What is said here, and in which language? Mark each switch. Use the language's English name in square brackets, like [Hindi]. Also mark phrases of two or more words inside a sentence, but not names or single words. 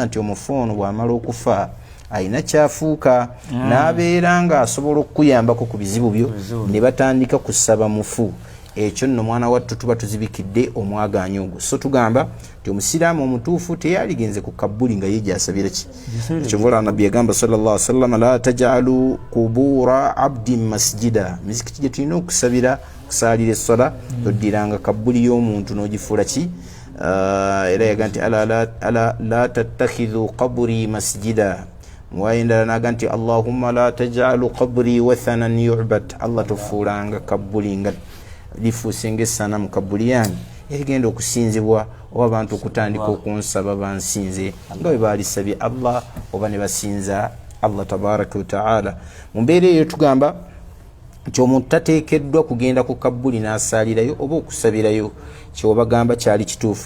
[Ganda] nti omufu ono bw'amala okufa ayina kyafuuka n'abeera nga asobola okuyambako ku bizibu byo ne batandika kusaba mufu ekyo nno mwana wattu tuba tuzibikidde omwagaanyo ogwo so tugamba nti omusiraamu omutuufu teyaligenze ku kabbuli nga ye gyasabira ki ekyovola nabbi yagamba [Arabic] صلى الله عليه وسلم لا تجعلوا قبور عبد مساجد [Ganda] mizikiti gye tulina okusabira kusaalira essala toddiranga kabbuli y'omuntu n'ogifuula ki era yaga nti [Arabic] ألا لا تتخذوا قبري مسجدا [Ganda] mwayendala naga nti [Arabic] اللهم لا تجعل قبري وثنا يعبد [Ganda] Allah tofuulanga kabbuli nga lifuuse ng'essanamu kabbuli yange erigenda okusinzibwa oba abantu okutandika okunsaba bansinze nga bwe baalisabye Allah oba ne basinza [Arabic] الله تبارك وتعالى. [Ganda] Mu mbeera eyo tugamba nti omuntu tateekeddwa kugenda ku kabbuli n'asaalirayo oba okusabirayo, kyobagamba kyali kituufu.